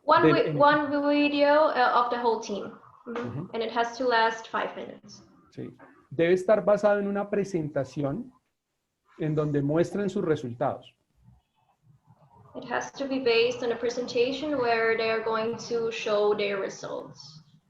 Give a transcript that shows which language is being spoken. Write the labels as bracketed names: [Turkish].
[English] One video of the whole team. And it has to last 5 minutes. [Spanish] Sí. Debe estar basado en una presentación en donde muestren sus resultados. [English] It has to be based on a presentation where they are going to show their results.